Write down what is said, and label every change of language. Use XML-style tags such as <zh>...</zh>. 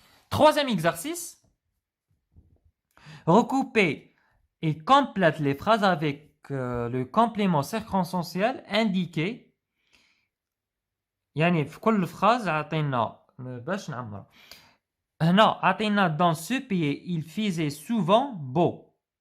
<fr>Troisième exercice. Recoupez et complète les phrases avec le complément circonstanciel indiqué.</fr> <ar>يعني في كل phrase عطينا باش نعمر. هنا عطينا</ar> <fr>dans ce pays il faisait souvent beau.</fr>